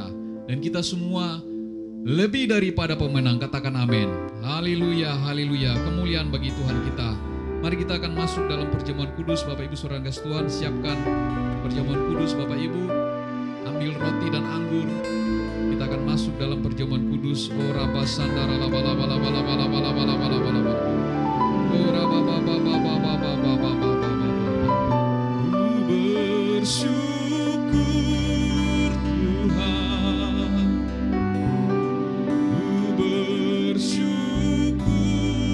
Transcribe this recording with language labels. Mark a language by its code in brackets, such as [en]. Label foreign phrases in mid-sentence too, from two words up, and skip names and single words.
[id] Dan kita semua lebih daripada pemenang. Katakan amin. Haleluya, haleluya. Kemuliaan bagi Tuhan kita. Mari kita akan masuk dalam perjamuan kudus. Bapak Ibu Saudara Tuhan, siapkan perjamuan kudus Bapak Ibu. Ambil roti dan anggur. Kita akan masuk dalam perjamuan kudus. Ora basandara la bala bala bala bala bala bala bala bala bala. Ora ba ba ba ba ba ba ba ba ba ba. Ku bersyukur Tuhan. Ku bersyukur